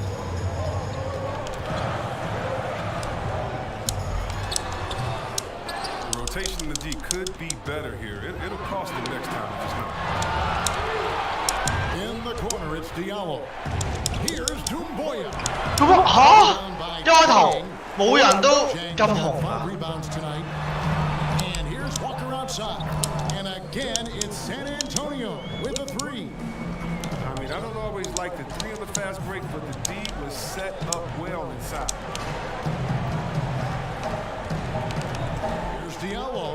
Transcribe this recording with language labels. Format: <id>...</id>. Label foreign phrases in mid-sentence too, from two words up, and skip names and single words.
<en>The rotation in the D could be better here. It'll cost them next time if it's not. In the corner, it's Diallo. Here's Doumbouya.</en> <yue>咁嚇一開頭冇人都咁紅啊！</yue> <en>Rebounds tonight. And here's Walker outside. And again, it's San Antonio with a 3. I mean, I don't always like the 3 on the fast break, but the D was set up well inside. Here's Diallo.</en>